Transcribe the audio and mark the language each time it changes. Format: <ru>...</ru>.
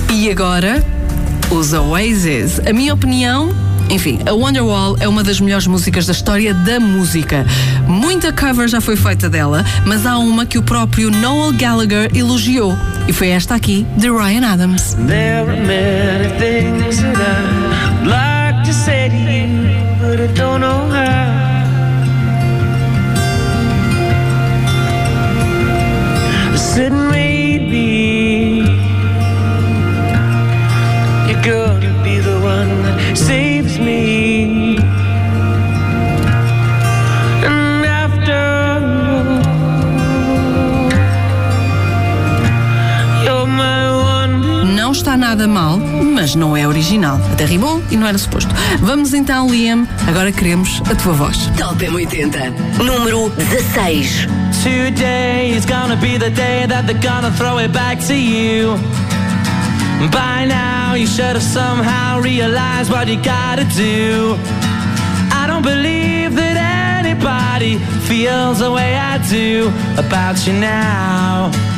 <pt>agora, os Oasis. A minha opinião, Enfim, a Wonderwall é uma das melhores músicas da história da música. Muita cover já foi feita dela, mas há uma que o próprio Noel Gallagher elogiou. E foi esta aqui, de Ryan Adams.</pt> <en>There are many things that I'd like to say to you, but I don't know how. Sitting maybe you're gonna be the one that saves me. And after all, you're my one.</en> <pt>Não está nada mal, mas não é original. Até rimou e não era suposto. Vamos então, Liam, agora queremos a tua voz. Top M80, número 16.</pt> <en>Today is gonna be the day that they're gonna throw it back to you. By now you should have somehow realized what you gotta do. I don't believe that anybody feels the way I do about you now.</en>